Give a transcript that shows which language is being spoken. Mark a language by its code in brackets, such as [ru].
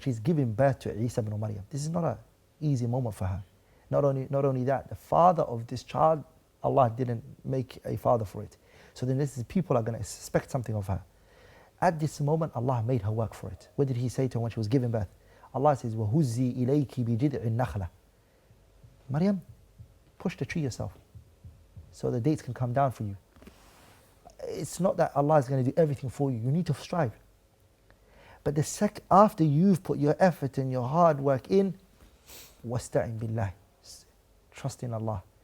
[en] She's giving birth to Isa ibn Maryam. This is not an easy moment for her. Not only that, the father of this child, Allah didn't make a father for it. So then people are going to expect something of her. At this moment, Allah made her work for it. What did He say to her when she was giving birth? [ar] Allah says, وَهُزِّي إِلَيْكِ بِجِدْعِ النَّخْلَةِ. [en] Maryam, push the tree yourself so the dates can come down for you. It's not that Allah is going to do everything for you. You need to strive. But after you've put your effort and your hard work in, [ar] وَاسْتَعِنْ بِاللَّهِ, [en] trust in Allah.